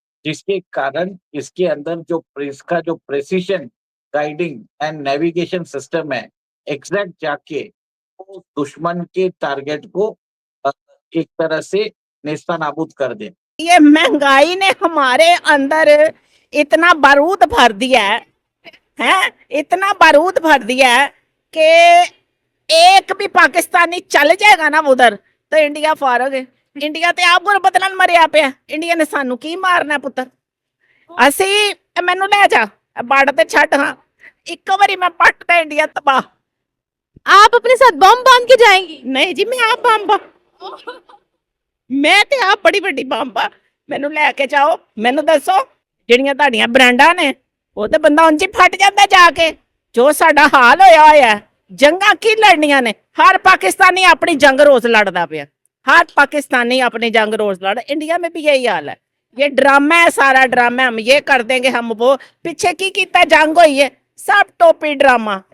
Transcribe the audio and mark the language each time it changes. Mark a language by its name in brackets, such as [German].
[Hindi] जिसके कारण इसके अंदर इसका जो precision guiding and navigation system है, एग्जैक्ट जाके वो दुश्मन के टारगेट को अ, एक तरह से नेस्तनाबूद कर दे। ये महंगाई ने हमारे अंदर इतना बारूद भर दिया है, इतना बारूद भर दिया है कि एक भी पाकिस्तानी चल जाएगा ना उधर तो इंडिया फारग है। [Punjabi] इंडिया ਤੇ ਆਪ ਗੁਰ ਬਦਲਣ ਮਰਿਆ ਪਿਆ। ਇੰਡੀਆ ਨੇ ਸਾਨੂੰ ਕੀ ਮਾਰਨਾ ਪੁੱਤਰ। ਅਸੀਂ ਮੈਨੂੰ ਲੈ ਜਾ ਬਾੜ ਤੇ ਛੱਡ, ਹਾਂ ਇੱਕ ਵਾਰੀ ਮੈਂ ਪੱਟਦਾ ਇੰਡੀਆ ਤਬਾਹ। [Hindi] आप अपने साथ बम बांध के जाएंगी? [Punjabi] ਨਹੀਂ ਜੀ, ਮੈਂ ਆਪ ਬੰਬ ਮੈਂ ਤੇ ਆਪ ਬੜੀ ਵੱਡੀ ਬੰਬ ਆ। ਮੈਨੂੰ ਲੈ ਕੇ ਜਾਓ, ਮੈਨੂੰ ਦੱਸੋ ਜਿਹੜੀਆਂ ਤੁਹਾਡੀਆਂ ਬ੍ਰਾਂਡਾਂ ਨੇ ਉਹ ਤੇ ਬੰਦਾ ਉਂਝ ਹੀ ਫਟ ਜਾਂਦਾ ਜਾ ਕੇ। ਜੋ ਸਾਡਾ ਹਾਲ ਹੋਇਆ ਹੋਇਆ, ਜੰਗਾਂ ਕੀ ਲੜਨੀਆਂ ਨੇ, हर पाकिस्तानी अपनी जंग रोज लड़ता पिया, हर पाकिस्तानी अपनी जंग रोज लड़। [Hindi] इंडिया में भी यही हाल है, ये ड्रामा है, सारा ड्रामा। हम ये कर देंगे, हम वो, पीछे की कीता जंग हुई है, सब टोपी ड्रामा।